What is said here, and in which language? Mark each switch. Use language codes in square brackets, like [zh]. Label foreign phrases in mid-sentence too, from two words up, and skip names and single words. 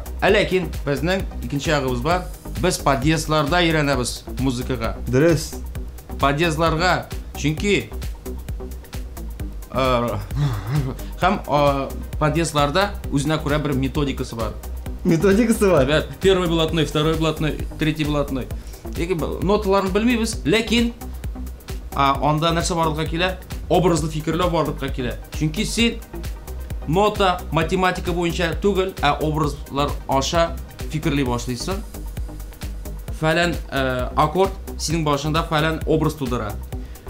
[tt] Ләкин безнең икенче ягыбыз бар. Без подъездларда өйрәнәбез музыкага. Дөрес. Подъездларга, чөнки һәм подъездларда үзенә күрә бер методикасы бар. Методикасы бар. [ru] Первый блатной, второй блатной, третий блатной. [tt] Ноталарын белмибез, ләкин анда нәрсә барлыкка килә? Образлы фикерләр барлыкка килә. Чөнки син нота математика буенча түгел, образлар аша фикерли башлыйсың. Фәлән аккорд синең башында фәлән образ тудыра.